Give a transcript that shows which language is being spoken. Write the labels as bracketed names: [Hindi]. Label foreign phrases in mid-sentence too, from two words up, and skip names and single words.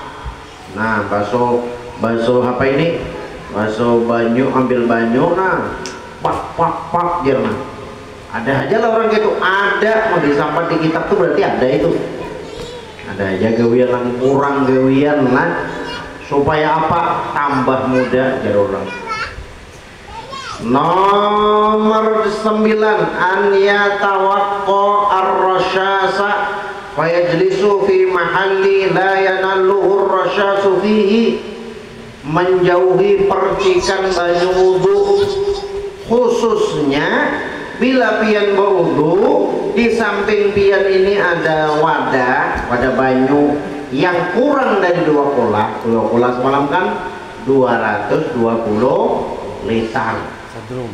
[Banjar] Nah, basuh apa ini, basuh banyu, ambil banyu, nah pak jerman. Ada aja lah orang gitu, ada mau disampat di kitab tuh berarti ada itu. Ada aja gawian yang kurang gawian lah, supaya apa? Tambah muda jadi orang. Nomor 9 [Arabic] أن يتوقى الرشاش فيجلس في محل لا يناله الرشاش فيه, [Banjar] menjauhi percikan banyu wudu, khususnya bila pian berwudu di samping pian ini ada wadah banyu yang kurang dari 2 kolah semalam kan 220 liter sadrum.